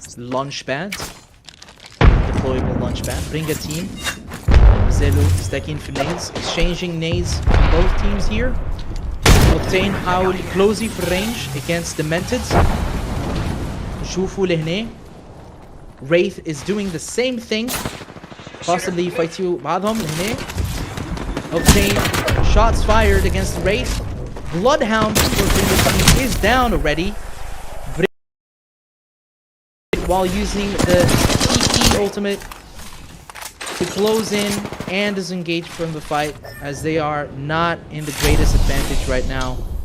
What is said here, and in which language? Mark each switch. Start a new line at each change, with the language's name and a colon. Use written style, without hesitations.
English: Launch pad. Deployable launch pad. Bring a team. Zelu stacking for nades. Exchanging nades from both teams here. Octane
Arabic: حاول
English: closey for range against Demented.
Arabic: شوفوا لهنا.
English: Wraith is doing the same thing.
Arabic: Possibly يفايتوا بعضهم لهنا.
English: Octane shots fired against the Wraith. Bloodhound is down already. While using the TP ultimate to close in and disengage from the fight, as they are not in the greatest advantage right now.